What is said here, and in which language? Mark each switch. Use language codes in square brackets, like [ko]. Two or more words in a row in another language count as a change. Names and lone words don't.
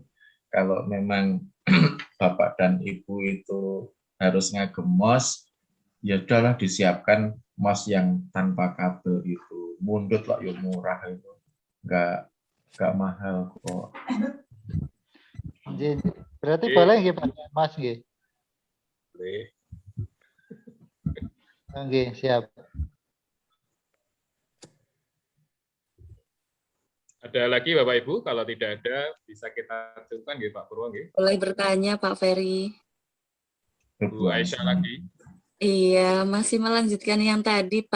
[id] Kalau memang Bapak dan Ibu itu harus ngagem mouse, ya udahlah disiapkan mouse yang tanpa kabel itu. Mundut lah, ya murah itu, nggak mahal kok. Berarti boleh nggih Pak Mas nggih? Boleh. Nggih, siap. Ada lagi Bapak Ibu? Kalau tidak ada, bisa kita cukupkan nggih Pak Purwo nggih. Boleh bertanya Pak Ferry. Bu Aisyah lagi. Iya, masih melanjutkan yang tadi, Pak.